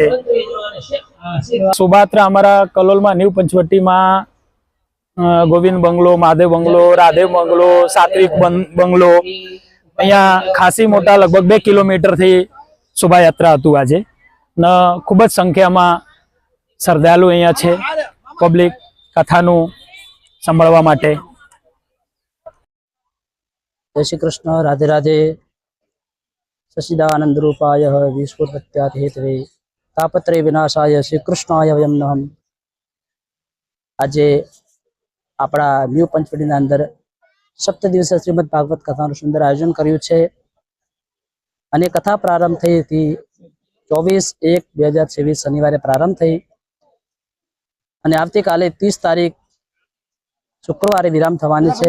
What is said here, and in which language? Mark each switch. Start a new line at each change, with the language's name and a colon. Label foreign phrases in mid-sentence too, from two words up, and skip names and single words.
Gujarati: શોભાયાત્રા અમારા કલોલમાં ન્યૂ પંચવટીમાં ગોવિંદ બંગલો, મહાદેવ બંગલો, રાધેવ બંગલો, સાત્વિક બંગલો, અહીંયા ખાસી મોટા લગભગ 2 કિલોમીટરથી શોભાયાત્રા હતું આજે ને ખૂબ જ સંખ્યામાં શ્રદ્ધાળુ અહીંયા છે પબ્લિક કથાનું સાંભળવા માટે।
Hindi: जय श्री कृष्ण, राधे राधे।
Sanskrit: सचिदानंद रूपाय विश्वोत्पत्त्यात् हेतवे तापत्रय विनाशाय श्री कृष्णाय वयं नमः।
Gujarati: આજે આપણા ન્યૂ પંચવટીના અંદર 7 દિવસીય શ્રીમદ ભાગવત કથાનું સુંદર આયોજન કર્યું છે અને કથા પ્રારંભ થઈ હતી 24/1/2023 શનિવારે પ્રારંભ થઈ અને આવતીકાલે 30 તારીખ શુક્રવારે વિરામ થવાની છે।